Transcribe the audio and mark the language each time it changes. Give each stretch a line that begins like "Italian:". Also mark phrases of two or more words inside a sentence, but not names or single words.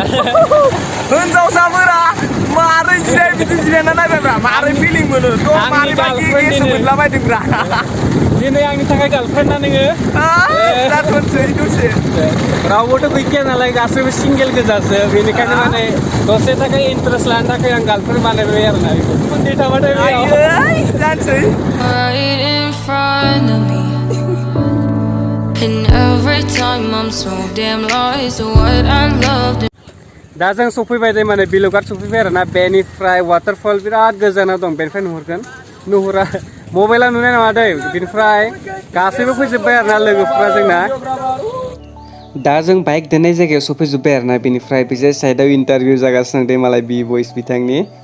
Bodo: हिनजावसाफोरा मारै जिराय बिदि जिरायना नायबायब्रा, मारै फिलिं मोनो थ' मारै बायदि गेस मोनलाबायदोंब्रा। दिनै आंनि थाखाय गार्लफ्रेन्ड ना नोङो? जाथोंसै दसे। रावबोथ' गैखाया नालाय, गासैबो सिंगेल गोजासो। बेनिखायनो माने दसे थाखाय इन्टारेस्ट लानो थाखाय आं गार्लफ्रेन्ड बानायबाय आरोना। उन्दै थाबाथाय बेयाव जानोसै।
English: Right in front of me, and every time I'm so damn lost to what I loved.
Bodo: दा जों सफैबाय दे, माने बिलुगाद सफैबाय आरोना। बेनिफ्राय वाटारफल बिराद गोजानाव दं, बेनिफ्राय नुहुरा मबाइला नुनाय नङा दै। बेनिफ्राय गासैबो फैजोब्बाय आरोना लोगोफ्रा जोंना। दा जों बाइक दोननाय जायगायाव सफैजोब्बाय आरोना। बेनिफ्राय बिजाय साइडआव इन्टारभिउ जागासिनो दं मालाय बि बयस बिथांनि।